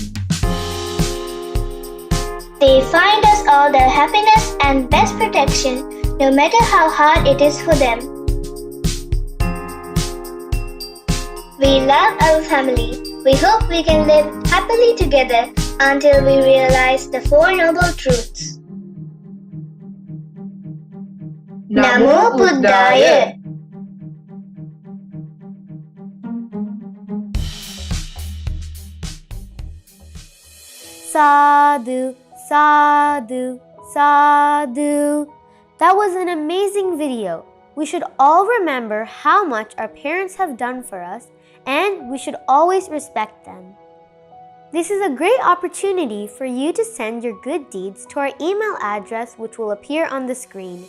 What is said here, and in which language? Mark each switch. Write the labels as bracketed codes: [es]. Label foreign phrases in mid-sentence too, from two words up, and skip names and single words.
[en] They find us all their happiness and best protection, no matter how hard it is for them. We love our family. We hope we can live happily together until we realize the Four Noble Truths. [pi] Namo Buddhaya. Sadhu, sadhu, sadhu. [en] That was an amazing video. we should all remember how much our parents have done for us, and we should always respect them. This is a great opportunity for you to send your good deeds to our email address, which will appear on the screen.